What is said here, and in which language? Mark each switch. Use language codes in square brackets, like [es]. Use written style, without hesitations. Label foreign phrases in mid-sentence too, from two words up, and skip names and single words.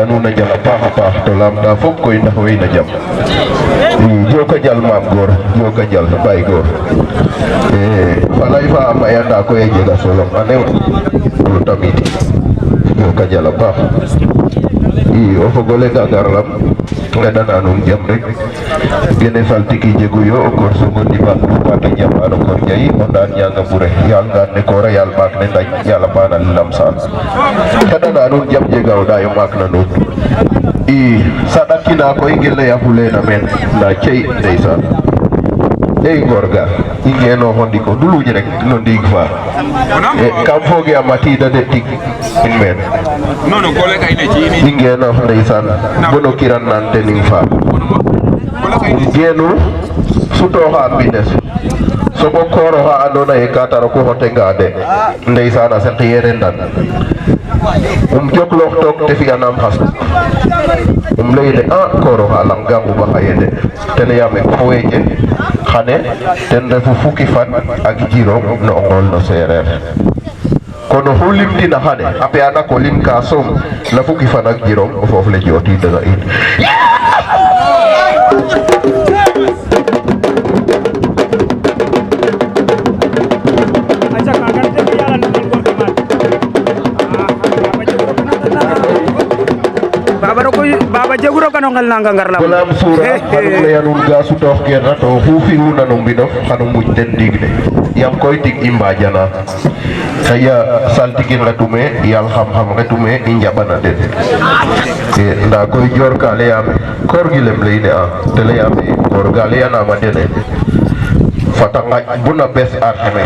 [srr] nuna jala paax to lamta fop koy ndax way na jam joka jal maam góor joka jal bay góor falay fa mayanda koy a jega solo anew to tamit joka jala paax o fogole ga garlam ngeɗana nuun jam rek gene saltiki jegu yo o koor sogo ndiɓan mate jam ano koor jayi o ndaan ñanga ɓure yaal ngaan ne koora yaal maak ne ndañ yaala paana lamsaan xeɗana nuun jam jega o ɗayo maak na nuun i saɗakina koy ngeleya fulena meen nda cey ndeysaan ey ngor ga i ngenoxo ndiko nduluñ rek no ndiig fa kam fooge a matida de tig in meen i ngenox ndeysaan bono kiran naan tening fa geenu sutoxa mbines sogo kooroxa andoona yee ka tar ku xotenga de ndeysaan a seqiyere ndan jokloox took te fi'anam xas leyne a kooroxa lang ga nguɓa xaye de ten yaame foweje xane ten refu fukki fan ak jirong no o ngool no seereer kono oxu limtina xane a pe'ana ko lim ka soom na fukki fan ak jirong o foof le jootidanga in baba jeguro kano ngel nanga ngar la bolam sura xanu leyanun ga sutoox kerna to xu fi'una no mbinof xanu muj ten ndiig ne yam koy tig i mbajana xaƴa saltigin ngetume yaal xam-xam ngetume i njaɓana den nda koy joor ka leyame koor gi lem leyne a te leyame koor ga leyanama dene fata ngaƴ buna bes arxemes